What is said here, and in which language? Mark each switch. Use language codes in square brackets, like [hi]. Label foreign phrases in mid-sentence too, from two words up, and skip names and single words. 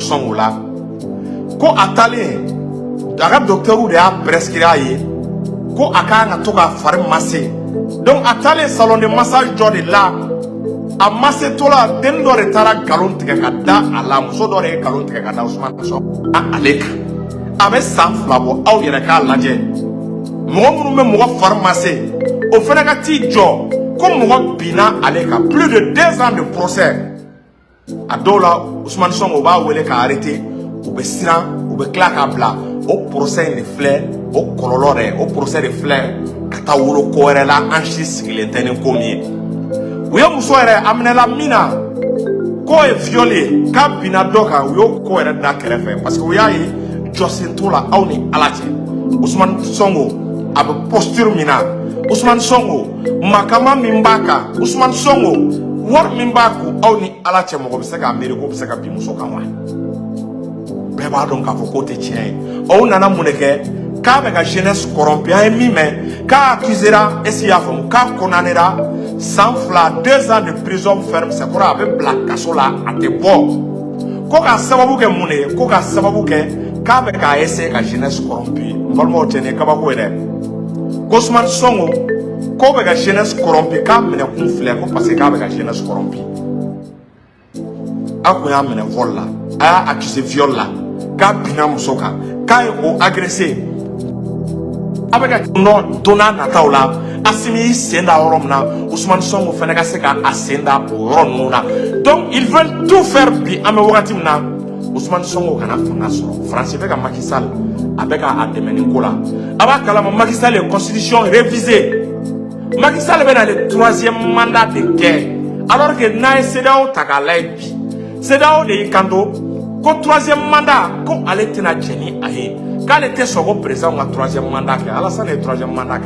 [bm] Sonko la ko a taalen a ka docteur de y'a prescrire a ye ko a kan ka to ka fari masse donc a taalen [fr] salon de massage [bm] dɔ de la a masse to la den dɔ de taara galon tigɛ ka da a la muso dɔ de ye galon tigɛ ka da Ousmane Sonko ale kan a bɛ san 2 bɔ aw yɛrɛ k'a lajɛ mɔgɔ minnu bɛ mɔgɔ fari masse o fana ka t'i jɔ ko mɔgɔ binna ale kan [fr] plus de 2 ans de procès [bm] a dɔw la Ousmane Sonko b'a wele ka arrêter u bɛ siran u bɛ tila k'a bila o procès de filɛ o kɔlɔlɔ dɛ o procès de filɛ ka taa wolo ko wɛrɛ la an si sigilen tɛ ni ko min ye u ye muso yɛrɛ a minɛla min na k'o ye viol ye k'a binna dɔ kan u y'o ko yɛrɛ da kɛrɛfɛ parce que u y'a ye jɔsen t'o la aw ni Ala cɛ Ousmane Sonko a bɛ posture min na Ousmane Sonko makama min b'a kan Ousmane Sonko wari min b'a kun aw ni Ala cɛ mɔgɔ bɛ se k'a miiri k'o bɛ se ka bin muso kan wa bɛɛ b'a dɔn k'a fɔ k'o tɛ tiɲɛ ye aw nana mun de kɛ k'a bɛ ka [fr] jeunesse corrompue [bm] an ye min mɛn k'a accusera [fr] est-ce qu'il [bm] y'a faamu k'a condamnera san 2 [fr] 2 ans de prison ferme c'est [bm] kɔrɔ a bɛ bila kaso la a tɛ bɔ ko k'a sababu kɛ mun de ye ko k'a sababu kɛ k'a bɛ k'a essayer ka [fr] jeunesse corrompue [bm] n balimaw tɛ nin ye kabako ye dɛ ko Ousmane Sonko k'o bɛ ka [fr] jeunesse corrompue [bm] k'a minɛ kun filɛ ko parce que k'a bɛ ka [fr] jeunesse corrompue [bm] a kun y'a minɛ vol la a y'a accusé viol la k'a binna muso kan k'a ye o agressé a bɛ ka don n'a nataw la Assimi y'i sen da yɔrɔ min na Ousmane Sonko fana ka se ka a sen da o yɔrɔ ninnu na [fr] donc ils veulent tout faire [bm] bi an bɛ wagati min na Ousmane Sonko kana fanga sɔrɔ France bɛ ka Macky Sall a bɛ ka a dɛmɛ ni ko la a b'a kalama Macky Sall ye [fr] constitution révisée [bm] Macky Sall bɛ na [fr] le 3e mandat [bm] de kɛ [fr] alors que [bm] n'a ye CEDEAO ta k'a lajɛ bi CEDEAO de y'i kanto ko 3e mandat ko ale tɛna jɛn ni a ye k'ale tɛ sɔn ko président ka 3e mandat kɛ Alassane ye 3e mandat kɛ